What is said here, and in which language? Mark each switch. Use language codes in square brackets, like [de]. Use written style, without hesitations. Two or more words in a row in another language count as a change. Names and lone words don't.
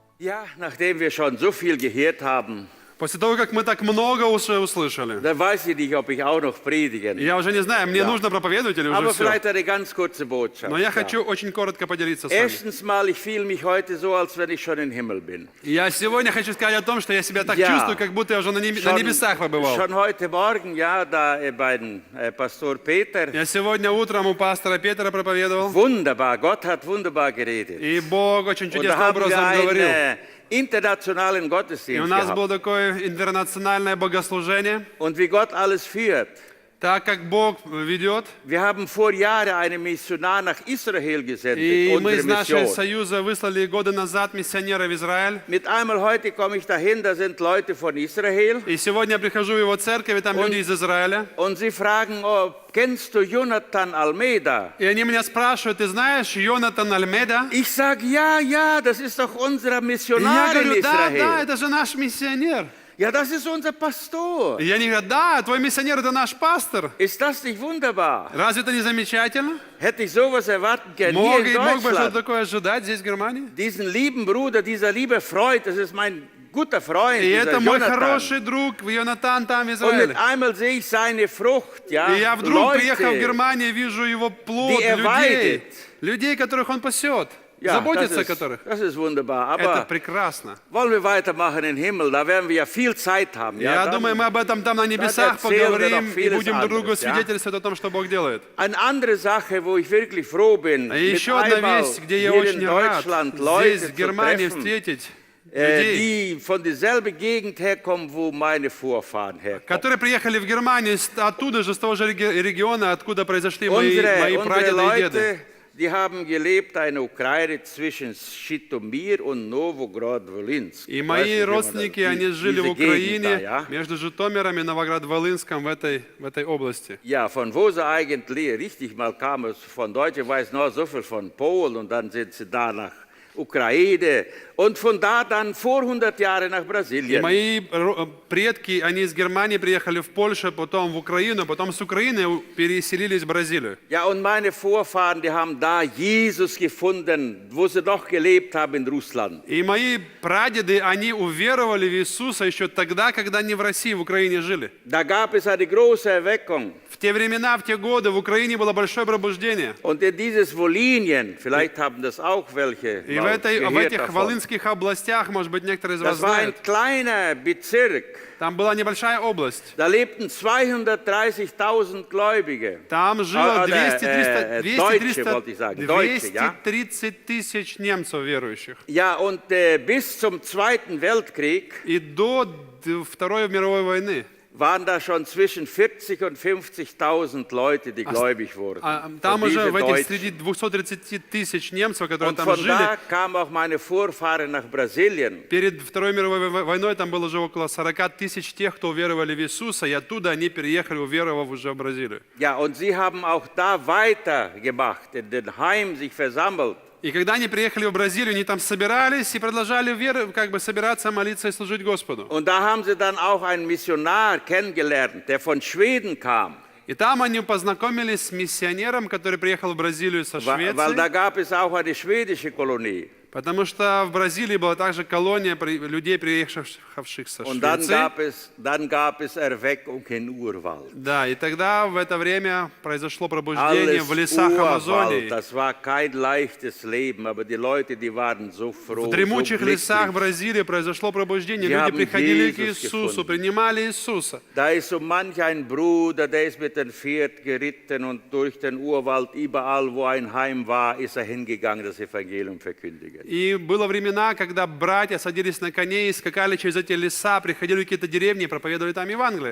[de] Ja, nachdem wir schon so viel gehört haben, [ru] После того, как мы так много уже услышали, [de] dann weiß ich nicht, ob ich auch noch predigen. [ru] я уже не знаю, мне нужно проповедовать или уже [de] Aber [ru] все. [de] vielleicht eine ganz kurze Botschaft. [ru] Но я [de] Ja. [ru] хочу очень коротко поделиться с вами. [de] Erstens mal, ich fühle mich heute so, als wenn ich schon im Himmel bin. [ru] Я сегодня хочу сказать о том, что я себя так [de] Ja. [ru] чувствую, как будто я уже на небесах побывал. [de] Schon heute Morgen, ja, da bei Pastor Peter. [ru] Я сегодня утром у пастора Петра проповедовал, [de] Wunderbar, Gott hat wunderbar geredet. [ru] и Бог очень [de] Und da [ru] чудесным [de] haben wir [ru] образом говорил. [de] einen internationalen [ru] И у [de] Gottesdienst [ru] нас [de] gehabt. [ru] было такое интернациональное богослужение, [de] Und wie Gott alles führt. [ru] так как Бог ведет. [de] Wir haben vor Jahren einen Missionar nach Israel gesendet, [ru] И мы [de] unsere [ru] из нашего [de] Mission. [ru] союза выслали годы назад миссионера в Израиль. [de] Mit einmal heute komme ich dahin, da sind Leute von Israel [ru] И сегодня я прихожу в его церковь, и там люди из Израиля. [de] und sie fragen, oh, kennst du Jonathan Almeida? [ru] И они меня спрашивают, ты знаешь Йонатан Альмеда? [de] Ich sage, ja, das ist doch unser [ru] И я [de] Missionar in [ru] говорю, да, [de] Israel. [ru] это же наш миссионер. [de] Ja, das ist unser Pastor. [ru] И они говорят, да, твой миссионер это наш пастор. [de] Ist das nicht wunderbar? [ru] Разве это не замечательно? [de] Hätte ich sowas erwarten können hier [ru] Мог [de] in [ru] бы что-то [de] Deutschland. [ru] такое ожидать здесь, в Германии? [de] Diesen lieben Bruder, dieser liebe Freund, das ist mein guter Freund, [ru] И [de] dieser [ru] это мой [de] Jonathan. [ru] хороший друг Йонатан там в [de] Und [ru] Израиле. [de] mit einmal sehe ich seine Frucht, ja, [ru] И я вдруг, приехав в [de] Leute. [ru] Германию, вижу его плод, [de] Die er weidet. [ru] людей, которых он пасет, [de] Ja, [ru] заботится о которых. [de] das ist wunderbar. [ru] Это [de] Aber [ru] прекрасно. [de] wollen wir weitermachen im Himmel? Da werden wir ja viel Zeit haben. Ja, [ru] Я [de] dann- [ru] думаю, мы об этом там на небесах [de] erzählen wir [ru] поговорим [de] noch [ru] и [de] vieles [ru] будем друг другу [de] anderes, ja? [ru] свидетельствовать о том, что Бог делает. [de] Eine andere Sache, wo ich wirklich froh bin, [ru] А [de] mit [ru] еще одна [de] einmal [ru] вещь, где я [de] hier [ru] очень [de] in [ru] рад [de] Deutschland [ru] здесь, [de] Leute [ru] в Германии, [de] zu treffen, [ru] встретить людей, [de] die von derselben Gegend herkommen, wo meine Vorfahren herkommen. [ru] которые приехали в Германию оттуда же, с того же региона, откуда произошли мои [de] Unsere [ru] прадеды и деды. [de] Leute, die haben gelebt in der Ukraine zwischen Schitomir und Novograd-Volinsk. [ru] И [de] Weiß [ru] мои [de] nicht, wie man das- [ru] родственники, они жили в [de] diese Gegend da, [ru] Украине, [de] ja? [ru] между Житомиром и Новоград-Волынском в этой области. [de] Ja, von wo sie eigentlich richtig mal kamen, von Deutschen weiß noch so viel von Polen und dann sind sie da nach Ukraine und von da dann vor 100 Jahren nach [ru] И [de] Brasilien. [ru] мои предки, они из Германии приехали в Польшу, потом в Украину, потом с Украины переселились в Бразилию. [de] Ja, und meine Vorfahren, die haben da Jesus gefunden, wo sie noch gelebt haben in Russland. [ru] И мои прадеды, они уверовали в Иисуса еще тогда, когда они в России, в Украине жили. [de] Da gab es eine große Erweckung. [ru] В те времена, в те годы в Украине было большое пробуждение. [de] Und in dieses Wolinien, vielleicht haben das auch welche [ru] И в [de] mal gehört [ru] этих [de] davon. [ru] волынских областях, может быть, некоторые из вас [de] Das war ein [ru] знают, [de] kleiner Bezirk. [ru] там была небольшая область. [de] Da lebten 230.000 Gläubige. [ru] Там жило [de] Deutsche, wollte ich sagen. Deutsche, ja? [ru] 230 тысяч немцев верующих. [de] Ja, und bis zum Zweiten Weltkrieg [ru] И до Второй мировой войны [de] waren da schon zwischen 40 und 50.000 Leute, die gläubig wurden. [ru] там [de] Und [ru] уже [de] diese [ru] в этих [de] Deutschen. [ru] среди 230 тысяч немцев, которые [de] Und [ru] там [de] von [ru] жили, [de] da kamen auch meine Vorfahren nach Brasilien. [ru] перед Второй мировой войной там было уже около 40 тысяч тех, кто уверовали в Иисуса, и оттуда они переехали, уверовав уже в Бразилию. [de] Ja, und sie haben auch da weitergemacht, in den Heimen sich versammelt. [ru] И когда они приехали в Бразилию, они там собирались и продолжали собираться, молиться и служить Господу. [de] Und da haben sie dann auch einen Missionar kennengelernt, der von Schweden kam. [ru] И там они познакомились с миссионером, который приехал в Бразилию со [de] Weil [ru] Швеции, [de] da gab es auch eine schwedische Kolonie. [ru] потому что в Бразилии была также колония людей, приехавших со [de] Und dann [ru] Швеции. [de] gab es Erweckung in Urwald. [ru] Да, и тогда в это время произошло пробуждение [de] Alles [ru] в лесах [de] Urwald, [ru] Амазонии. [de] das war kein leichtes Leben, aber die Leute, die waren so froh, [ru] В [de] so [ru] дремучих лесах [de] glücklich. [ru] Бразилии произошло пробуждение. [de] Sie [ru] Люди [de] haben [ru] приходили к [de] Jesus [ru] Иисусу, [de] gefunden. [ru] принимали Иисуса. [de] Da ist so manch ein Bruder, der ist mit dem Pferd geritten und durch den Urwald, überall wo ein Heim war, ist er hingegangen, das Evangelium verkündigen. [ru] И было времена, когда братья садились на коней и скакали через эти леса, приходили в какие-то деревни и проповедовали там Евангелие.